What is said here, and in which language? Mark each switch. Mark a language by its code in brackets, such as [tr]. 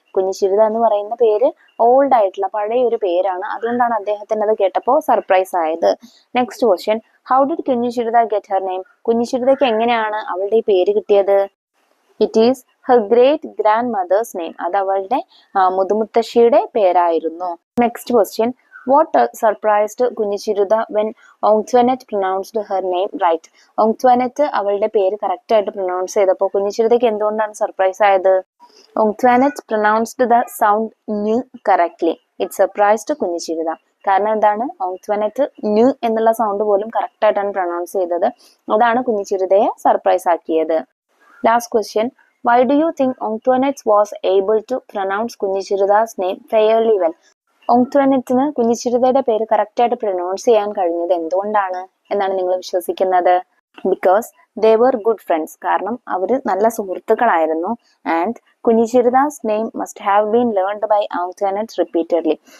[ml] കുഞ്ഞിച്ചിരുത എന്ന് പറയുന്ന പേര് ഓൾഡ് ആയിട്ടുള്ള പഴയ ഒരു പേരാണ്, അതുകൊണ്ടാണ് അദ്ദേഹത്തിന് അത് കേട്ടപ്പോൾ സർപ്രൈസ് ആയത്. [en] Next question, how did Kunjichiruta get her name? [ml] കുഞ്ഞിച്ചിരുതയ്ക്ക് എങ്ങനെയാണ് അവളുടെ ഈ പേര് കിട്ടിയത്? [en] It is her great grand mother's name. [ml] അത് അവളുടെ മുതുമുത്തശ്ശിയുടെ പേരായിരുന്നു. [en] Next question, what surprised Kunjichiruta when Antoinette pronounced her name right? [ml] ഓങ്ത്വാനെറ്റ് അവളുടെ പേര് കറക്റ്റ് ആയിട്ട് പ്രൊനൗൺസ് ചെയ്തപ്പോൾ കുഞ്ഞിച്ചിരുതയ്ക്ക് എന്തുകൊണ്ടാണ് സർപ്രൈസ് ആയത്? [en] Antoinette pronounced the sound ന് correctly. It surprised Kunjichiruta. [ml] കാരണം എന്താണ്? ഓങ്ത്വാനെറ്റ് ന് എന്നുള്ള സൗണ്ട് പോലും കറക്റ്റ് ആയിട്ടാണ് പ്രൊനൗൺസ് ചെയ്തത്. അതാണ് കുഞ്ഞിച്ചിരുതയെ സർപ്രൈസ് ആക്കിയത്. [en] Last question, why do you think Antoinette was able to pronounce Kunjichiruta's name fairly well? [ml] ഓങ്ത്വാനെറ്റിന് കുഞ്ഞിച്ചിരുതയുടെ പേര് കറക്റ്റായിട്ട് പ്രൊനൗൺസ് ചെയ്യാൻ കഴിഞ്ഞത് എന്തുകൊണ്ടാണ് എന്നാണ് നിങ്ങൾ വിശ്വസിക്കുന്നത്? [en] Because they were good friends. [ml] കാരണം അവർ നല്ല സുഹൃത്തുക്കളായിരുന്നു. [en] And Kunjichiruta's name must have been learned by Antoinette repeatedly.